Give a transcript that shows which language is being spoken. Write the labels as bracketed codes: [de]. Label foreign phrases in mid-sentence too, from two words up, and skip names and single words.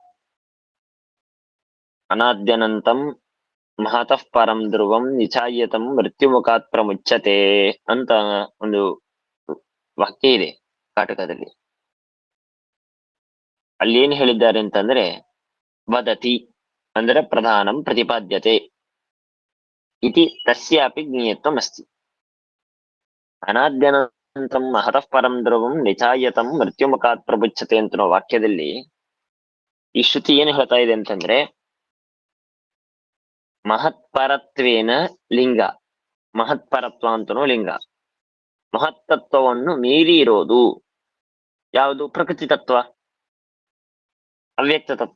[sa] ಅನಾದ್ಯನಂತಂ ಮಹತಃ ಪರಂ ಧ್ರುವಂ ನಿಚಾಯತಂ ಮೃತ್ಯುಮುಖಾತ್ ಪ್ರಮುಚ್ಯತೆ [kn] ಅಂತ ಒಂದು ವಾಕ್ಯ ಇದೆ ಕಾಟಕದಲ್ಲಿ. ಅಲ್ಲಿ ಏನ್ ಹೇಳಿದ್ದಾರೆ ಅಂತಂದ್ರೆ, ವದತಿ ಅಂದ್ರೆ [sa] ಪ್ರಧಾನಂ ಪ್ರತಿಪಾದ್ಯತೆ ಇತಿ ತಸ್ಯಾಪಿ ಜ್ಞೇಯತ್ವಂ ಅಸ್ತಿ. ಅನಾದ್ಯನಂತಂ ಮಹತಃ ಪರಂ ಧ್ರುವಂ ನಿಚಾಯತಂ ಮೃತ್ಯುಮುಖಾತ್ ಪ್ರಮುಚ್ಯತೆ [kn] ಅಂತ ವಾಕ್ಯದಲ್ಲಿ ಈ ಶ್ರುತಿ ಏನು ಹೇಳ್ತಾ ಇದೆ ಅಂತಂದ್ರೆ, ಮಹತ್ಪರತ್ವೇನ ಲಿಂಗ, ಮಹತ್ಪರತ್ವ ಅಂತನೋ ಲಿಂಗ, ಮಹತ್ತತ್ವವನ್ನು ಮೀರಿ ಇರೋದು ಯಾವುದು? ಪ್ರಕೃತಿ ತತ್ವ, ಅವ್ಯಕ್ತ ತತ್ವ.